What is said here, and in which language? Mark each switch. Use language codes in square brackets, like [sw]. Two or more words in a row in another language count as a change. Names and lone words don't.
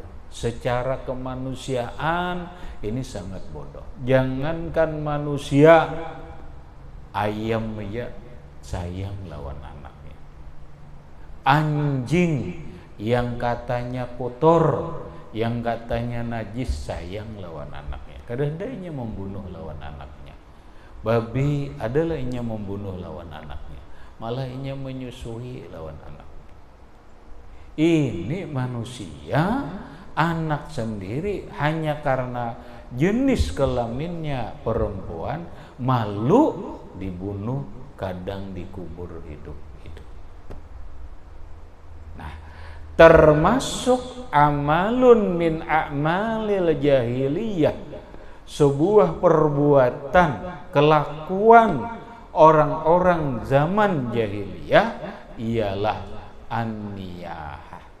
[id] Secara kemanusiaan ini sangat bodoh. [bjn] Jangankan manusia, ayam ya sayang lawan anaknya. [id] Anjing yang katanya kotor, yang katanya najis, [bjn] sayang lawan anaknya. Kadang-kadangnya membunuh lawan anaknya. Babi adalah inya membunuh lawan anaknya, malah inya menyusui lawan anaknya. [id] Ini manusia, anak sendiri hanya karena jenis kelaminnya perempuan, malu dibunuh, kadang dikubur hidup-hidup. Nah, termasuk [ar] عمل من أعمال الجاهلية, [id] sebuah perbuatan, kelakuan orang-orang zaman jahiliyah ialah an-niyahah